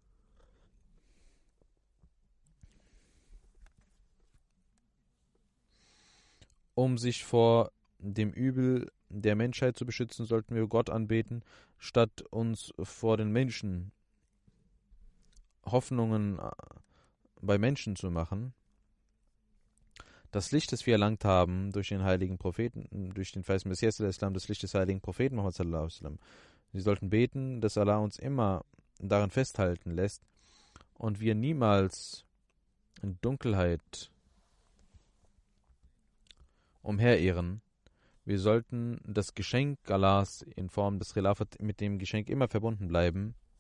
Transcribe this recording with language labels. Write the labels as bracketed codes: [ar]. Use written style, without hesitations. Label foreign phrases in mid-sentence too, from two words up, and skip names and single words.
[de] Um sich vor dem Übel der Menschheit zu beschützen, sollten wir Gott anbeten, statt uns vor den Menschen Hoffnungen bei Menschen zu machen. Das Licht, das wir erlangt haben durch den heiligen Propheten, durch den verheißenen Messias al-Islam, das Licht des heiligen Propheten Muhammad [ar] صلى الله عليه وسلم. [de] Sie sollten beten, dass Allah uns immer daran festhalten lässt und wir niemals in Dunkelheit umherirren. Wir sollten das Geschenk Allahs in Form des Khilafat mit dem Geschenk immer verbunden bleiben.